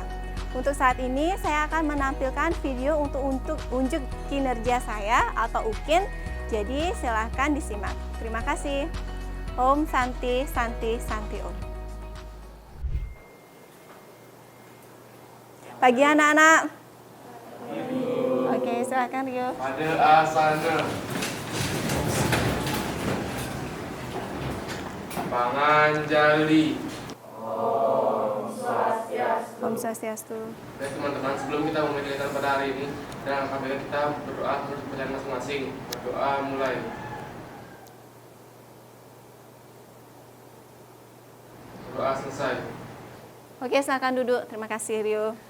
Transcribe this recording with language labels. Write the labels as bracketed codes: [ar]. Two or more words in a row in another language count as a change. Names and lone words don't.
[id] Untuk saat ini, saya akan menampilkan video untuk unjuk kinerja saya atau UKIN, jadi silahkan disimak. Terima kasih. [sa] ॐ शान्ति शान्ति शान्ति ॐ. [id] Pagi anak-anak. Oke, silakan Rio. [ban] Pada asana. Panganjali. Om Swastiastu. [id] Baik teman-teman, sebelum kita memulai kegiatan pada hari ini, dan apabila kita berdoa menurut kepercayaan masing-masing. Berdoa mulai. Berdoa selesai. Oke, silakan duduk. Terima kasih Rio.